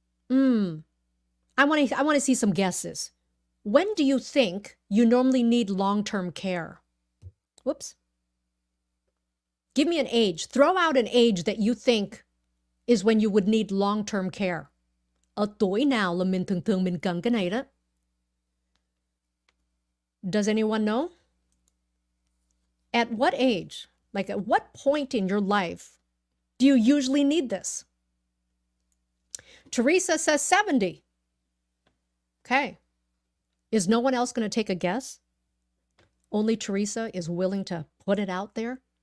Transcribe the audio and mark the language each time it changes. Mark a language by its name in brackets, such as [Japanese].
[English] I want to see some guesses. When do you think you normally need long-term care? Whoops. Give me an age. Throw out an age that you think is when you would need long-term care. [Vietnamese] Ở tuổi nào là mình thường mình cần cái này đó? [English] Does anyone know? At what age, like at what point in your life do you usually need this? Teresa says 70. Okay. Is no one else going to take a guess? Only Teresa is willing to put it out there?